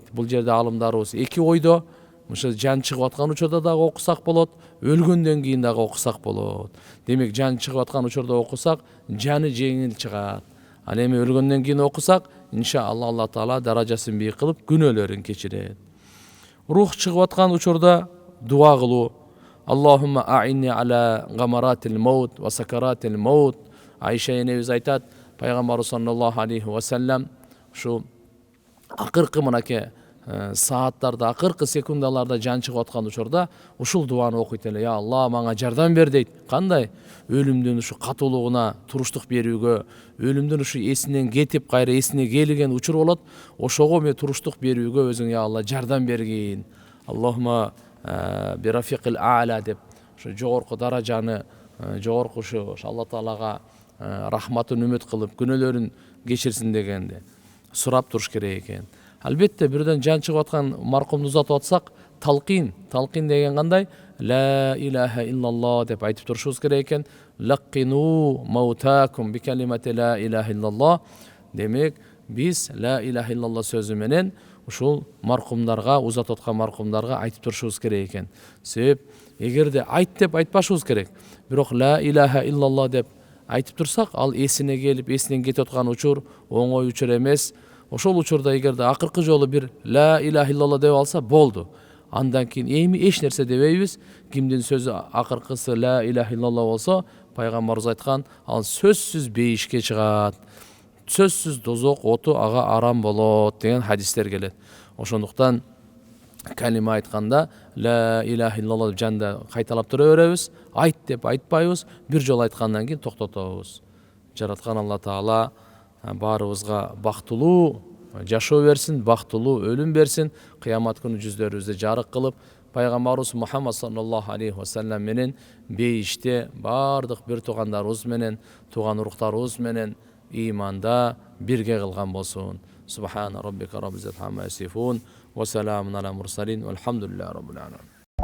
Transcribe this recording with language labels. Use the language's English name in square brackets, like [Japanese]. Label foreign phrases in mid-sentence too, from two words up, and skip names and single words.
[Kyrgyz] Бул жерде алымдарыбыз эки ойдо. Мышы жан чыгып аткан учурда дагы окусак болот, өлгөндөн кийин дагы окусак болот. Демек, жан чыгып аткан учурда окусак, жаны жеңил чыгат. Ал эми өлгөндөн кийин окусак, иншалла Алла Таала даражасын бийик кылып күнөөлөрүн кечирет. Рух чыгып аткан учурда дуа кылуу. [Arabic] اللهم أعني على غمرات الموت وسكرات الموت. [Kyrgyz] Айша энебиз айтат, пайгамбар [Arabic] صلى الله عليه وسلم [Kyrgyz] ушу акыркы мынакей сааттарда, акыркы секундаларда жан чыгып аткан учурда ушул дуаны окуйт эле. Я Алла, мага жардам бер дейт. Кандай? Өлүмдүн ушу катуулугуна туруштук берүүгө, өлүмдүн ушу эсинен кетип кайра эсине келген учур болот. Ошого мен туруштук берүүгө өзүң я Алла жардам бергин. [Arabic] اللهم بالرفيق الأعلى [Kyrgyz] деп ушу жогорку даражаны, жогорку ушу Алла Таалага рахматын үмүт кылып, күнөөлөрүн кечирсин дегенде сурап туруш керек экен. Албетте, бирден жан чыгып аткан маркумду узатып атсак, талкин деген кандай? [Arabic] لا إله إلا الله [Kyrgyz] деп айтып турушубуз керек экен. [Arabic] لقنوا موتاكم بكلمة لا إله إلا الله. [Kyrgyz] Демек, биз [Arabic] لا إله إلا الله [Kyrgyz] сөзү менен ушул маркумдарга, узатып аткан маркумдарга айтып турушубуз керек экен. Себеп, эгерде айт деп айтпашыбыз керек, бирок [Arabic] لا إله إلا الله [Kyrgyz] деп айтып турсак, ал эсине келип, эсинен кетип аткан учур оңой учур эмес. Ошол учурда эгерде акыркы жолу бир [Arabic] لا إله إلا الله [Kyrgyz] деп алса болду. Андан кийин эми эч нерсе дебейбиз. Кимдин сөзү акыркысы [Arabic] لا إله إلا الله [Kyrgyz] болсо, пайгамбарыбыз айткан, ал сөзсүз бейишке чыгат. Сөзсүз дозок оту ага арам болот деген хадистер келет. Ошондуктан калима айтканда [Arabic] لا إله إلا الله [Kyrgyz] деп жанда кайталап тура беребиз. Айт деп айтпайбыз. Бир жолу айткандан кийин токтотобуз. Жараткан Алла Таала баарыбызга бактылуу жашоо берсин, бактылуу өлүм берсин, кыямат күнү жүздөрүбүздү жарык кылып, пайгамбарыбыз Мухаммад [Arabic] صلى الله عليه وسلم [Kyrgyz] менен бейиште бардык бир туугандарыбыз менен, тууган уруктарыбыз менен иманда бирге кылган болсун. [Arabic] سبحان ربك رب العزة عما يصفون وسلام على المرسلين والحمد لله رب العالمين.